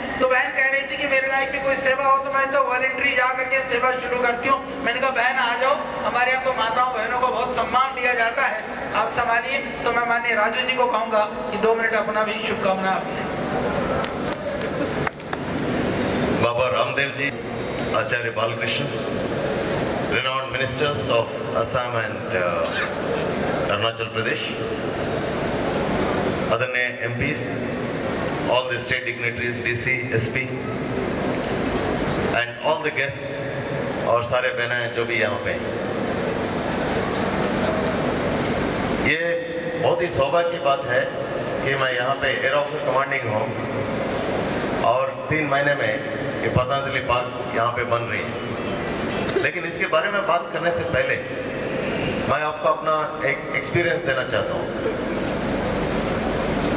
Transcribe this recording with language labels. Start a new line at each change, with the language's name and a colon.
Hindi: तो बहन कह रही थी कि मेरे लाइफ की कोई सेवा हो तो मैं तो वॉलंटरी जा करके सेवा शुरू करती हूँ। मैंने कहा बहन आ जाओ, हमारे यहाँ तो माताओं बहनों को बहुत सम्मान दिया जाता है, आप संभालिए। तो मैं माननीय राजू जी को कहूँगा कि 2 मिनट अपना भी शुभकामना।
English: Baba Ramdev ji, Acharya Balkrishna, renowned ministers of Assam and Arunachal Pradesh, Adanyae MPs, all the state dignitaries, DC, SP, and all the guests
Hindi: और सारे बहना जो भी यहाँ पे, ये बहुत ही सौभाग्य की बात है कि मैं यहाँ पे एयर ऑफिसर कमांडिंग हूँ और 3 महीने में ये पतंजलि पार्क यहाँ पे बन रही है। लेकिन इसके बारे में बात करने से पहले मैं आपको अपना एक एक्सपीरियंस देना चाहता हूँ।